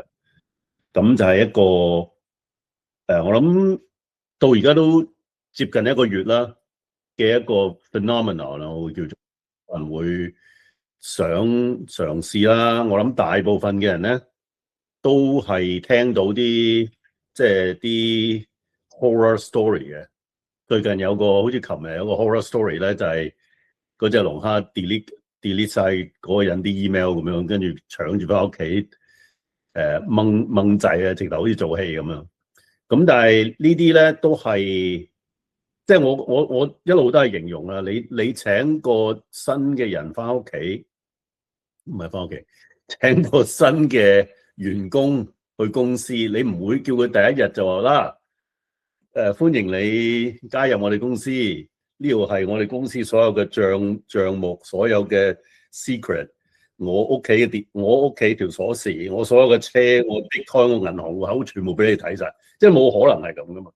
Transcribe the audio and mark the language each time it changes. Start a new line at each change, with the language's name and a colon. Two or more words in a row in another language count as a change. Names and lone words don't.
Cantonese: 咁就係一個我諗到而家都接近一個月啦嘅一個 phenomenon 啦，我會叫做人會想嘗試啦。我諗大部分嘅人咧都係聽到啲即係啲
English: horror story
Cantonese: 嘅。最近有個好似琴日有個
English: horror story
Cantonese: 咧，就係嗰隻龍蝦 delete 晒嗰個人啲 email 咁樣，跟住搶住翻屋企掹掣啊，直頭好似做戲咁樣。咁但係呢啲咧都係。即係我一路都係形容啦，你請個新嘅人翻屋企，唔係翻屋企，請個新嘅員工去公司，你唔會叫佢第一日就話啦，歡迎你加入我哋公司，呢度係我哋公司所有嘅帳目，所有嘅 secret， 我屋企條鎖匙，我所有嘅車，我開個銀行戶口，全部俾你睇晒，即係冇可能係咁噶嘛。